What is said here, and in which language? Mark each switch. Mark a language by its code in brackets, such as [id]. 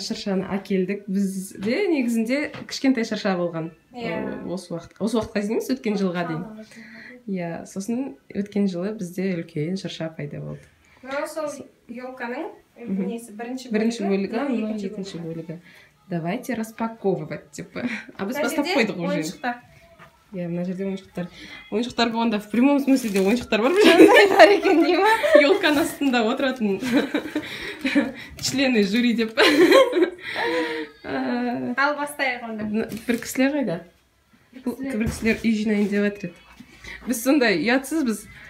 [kk] Шыршаны әкелдік. Бізде негізінде кішкентай шырша болған. Осы уақытқа дейін емес, өткен жылға дейін. Сосын өткен жылы бізде үлкен шырша пайда болды. Мынау сол елканың бірінші бөлігі, мынау екінші бөлігі. [ru] Давайте распаковывать, типа. [kk] А біз бастап қойдық уже. Ойыншықтар. Мына жерде ойыншықтар. Ойыншықтар болғанда [ru] в прямом смысле [kk] ойыншықтар бар. Бар екен дей ма? Елканың астында отыратын [ru] члены жюри [kk] деп. Ал бастайық онда. Бір кісілер қайда? Бір кісілер үй жинайын деп жатыр еді. Біз сондай ұятсызбыз.